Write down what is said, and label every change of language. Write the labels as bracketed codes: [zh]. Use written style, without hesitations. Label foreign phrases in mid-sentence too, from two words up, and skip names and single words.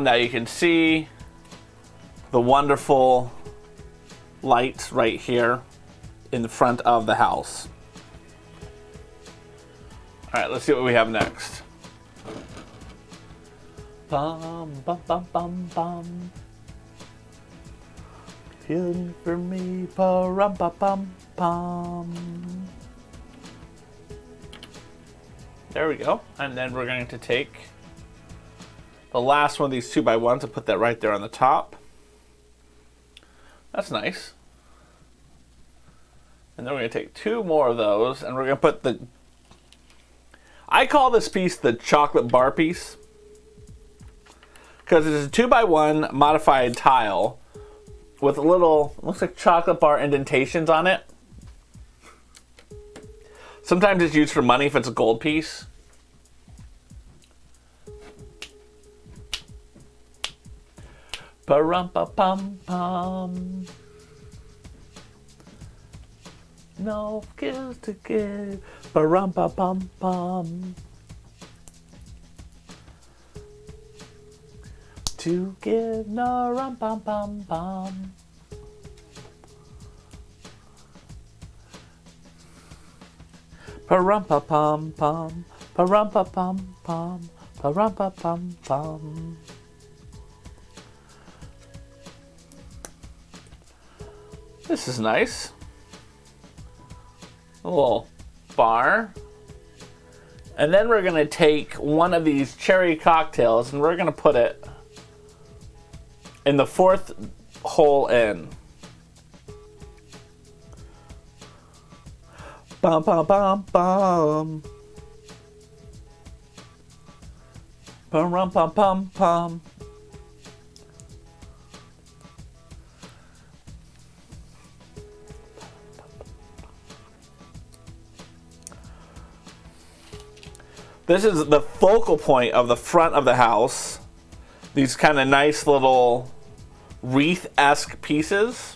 [en] Now you can see the wonderful lights right here in the front of the house. All right, let's see what we have next. Bum, bum, bum, bum, bum. Feeling for me, pa-rum, pa-pum, pum. There we go. And then we're going to take the last one of these 2x1s and put that right there on the top. That's nice. And then we're going to take two more of those and we're going to put the... I call this piece the chocolate bar piece. Because it's a 2x1 modified tile with a little, looks like chocolate bar indentations on it. Sometimes it's used for money if it's a gold piece. Pa-rum-pa-pum-pum. No skills to give. Pa-rum-pa-pum-pum. To give no rum-pum-pum-pum. Pa-rum-pa-pum-pum. Pa-rum-pa-pum-pum. Ba-rum-ba-bum-bum. This is nice. A little bar. And then we're going to take one of these cherry cocktails and we're going to put it in the fourth hole in. Bum, bum, bum, bum. Bum, rum, bum, bum, bum. This is the focal point of the front of the house. These kind of nice little wreath-esque pieces.